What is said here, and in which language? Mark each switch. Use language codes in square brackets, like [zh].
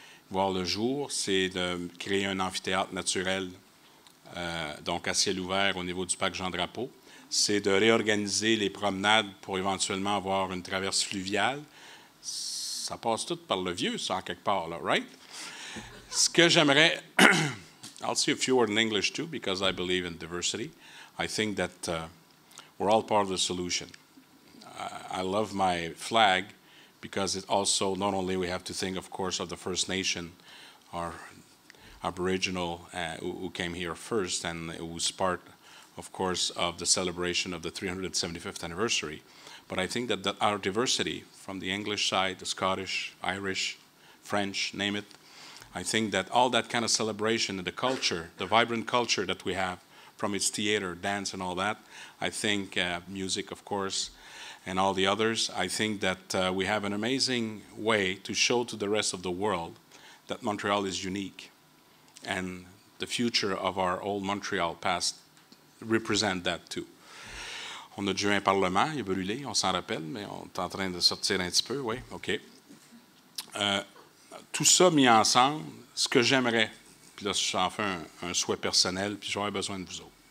[fr] voir le jour, c'est de créer un amphithéâtre naturel, donc à ciel ouvert au niveau du parc Jean-Drapeau. C'est de réorganiser les promenades pour éventuellement avoir une traverse fluviale. Ça passe tout par le vieux, ça, en quelque part, là, right? Ce que j'aimerais... [en] I'll say a few words in English, too, because I believe in diversity. I think that we're all part of the solution. I love my flag because it also, not only we have to think, of course, of the First Nation, our Aboriginal who came here first and who's part, of course, of the celebration of the 375th anniversary. But I think that our diversity, from the English side, the Scottish, Irish, French, name it, I think that all that kind of celebration and the culture, the vibrant culture that we have from its theater, dance, and all that, I think music, of course, and all the others, I think that we have an amazing way to show to the rest of the world that Montreal is unique. And the future of our old Montreal past represent that too. [fr] On a dû un parlement, il a brûlé, on s'en rappelle, mais on est en train de sortir un petit peu, oui, OK. Tout ça mis ensemble, ce que j'aimerais, puis là, j'en fais un souhait personnel, puis j'aurais besoin de vous autres.